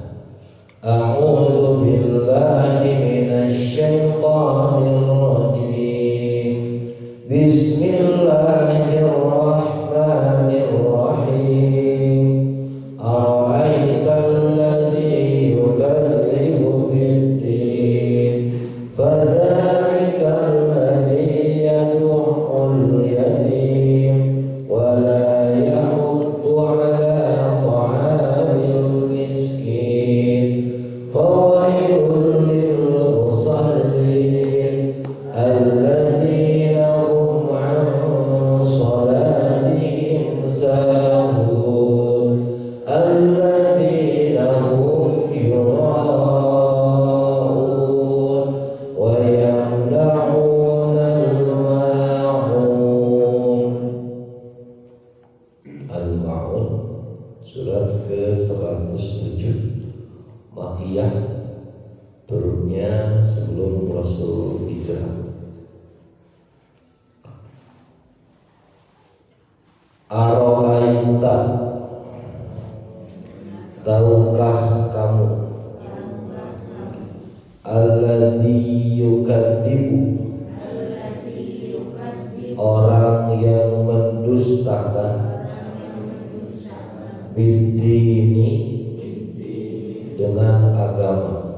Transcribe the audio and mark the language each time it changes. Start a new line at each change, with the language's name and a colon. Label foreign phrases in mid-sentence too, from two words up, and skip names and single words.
Arabic: أعوذ بالله من الشيطان الرجيم. بسم الله الرحمن الرحيم. أرأيت الذي يكذب بالدين فذلك الذي يدع اليتيم ولا يحض على طعام المسكين. فويل للمصلين الذين هم عن صلاتهم ساهون الذين هم يراءون ويمنعون الماعون.
Indonesian: Al-Ma'un surat ke-107, Makkiyah, turunnya sebelum Rasul hijrah. Ara'aita, tahukah kamu,
Arabic: الذي يكذب,
Indonesian: orang yang mendustakan, bid-dini, dengan agama.